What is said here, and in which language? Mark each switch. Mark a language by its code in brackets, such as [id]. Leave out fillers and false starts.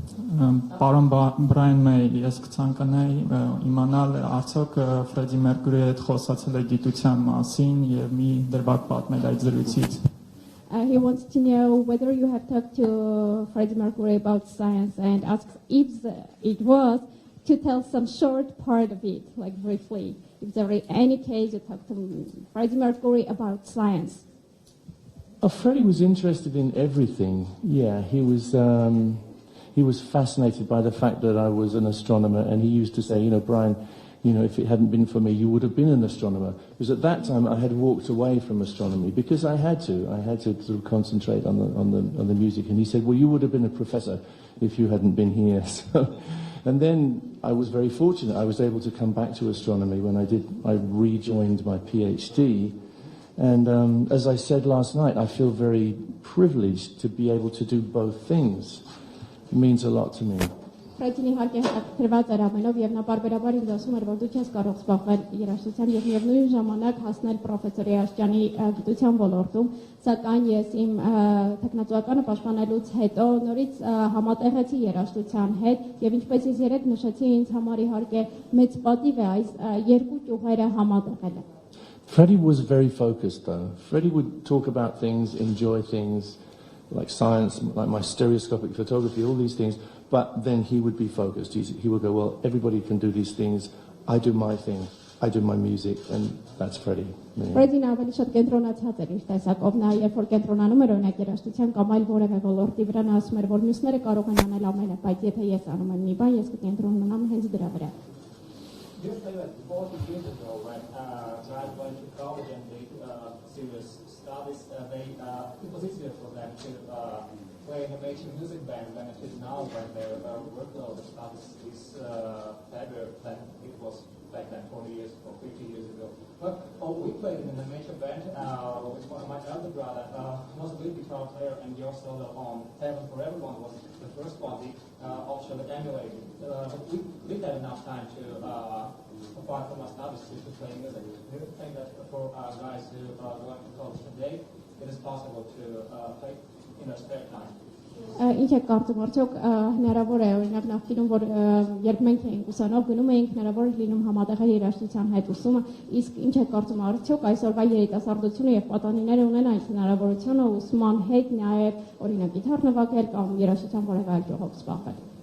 [hy] Պարոն Բրայան Մեյը, ես կցանկանայի իմանալ արդյոք Ֆրեդի Մերկուրիի հետ խոսացել է գիտության մասին եւ մի դրվագ պատմել այդ զրույցից. [en] He wants to know whether you have talked to Freddie Mercury about science and asks if it was to tell some short part of it, like briefly. If there is any case you talked to Freddie Mercury about science. Freddie was interested in everything. Yeah, he was fascinated by the fact that I was an astronomer, and he used to say, you know, Brian, you know, if it hadn't been for me, you would have been an astronomer. Because at that time I had walked away from astronomy because I had to sort of concentrate on the music. And he said, well, you would have been a professor if you hadn't been here. So, and then I was very fortunate. I was able to come back to astronomy when I rejoined my PhD. And as I said last night, I feel very privileged to be able to do both things. It means a lot to me. [hy] Ֆրեդին իհարկե հետաքրքրված էր ամենով եւ նա բարբերաբար ինձ ասում էր, որ դու չես կարող զբաղվել երաժշտության եւ միևնույն ժամանակ հասնել պրոֆեսորի աշճանի գիտության ոլորտում, սակայն ես իմ տեխնացուականը պաշտպանելուց հետո նորից համատեղեցի երաժշտության հետ եւ ինչպես ես երեք նշեցի, ինձ համար իհարկե մեծ պատիվ է այս երկու ճյուղերը համատեղելը։ [en] Freddie was very focused though. Freddie would talk about things, enjoy things like science, like my stereoscopic photography, all these things, but then he would be focused. He would go, well, everybody can do these things. I do my thing. I do my music, and that's Freddie. [hy] Freddie-ն ավելի շատ կենտրոնացած էր իր տեսակով, նա երբ որ կենտրոնանում էր օրինակ երաժշտության կամ այլ որևէ ոլորտի վրա, նա ասում էր, որ մյուսները կարող են անել ամենը, բայց եթե ես անում եմ մի բան, ես կկենտրոնանամ հենց դրա վրա։ [en] You say that 40 years ago when guys went to college and did serious studies, it was easier for them to play in a major music band than it is now when their workload of studies is heavier than it was back then 40 years or 50 years ago. But we played in a major band with one of my elder brother was a lead guitar player, and your solo on Heaven for Everyone was the first one we actually emulated. We didn't have enough time to apart from our studies to play music. Do you think that for guys who are going to college today, it is possible to play in their spare time? [hy] Ինչ է կարծում, արդյոք հնարավոր է օրինակ նախկինում, որ երբ մենք էինք ուսանող գնում էինք, հնարավոր է լինում համատեղել երաժշտության հետ ուսումը, իսկ ինչ է կարծում, արդյոք այսօրվա երիտասարդությունը եւ պատանիները ունեն այս հնարավորությունը ուսման հետ նաեւ օրինակ գիտար նվագել կամ երաժշտության որևէ այլ ճյուղով զբաղվել։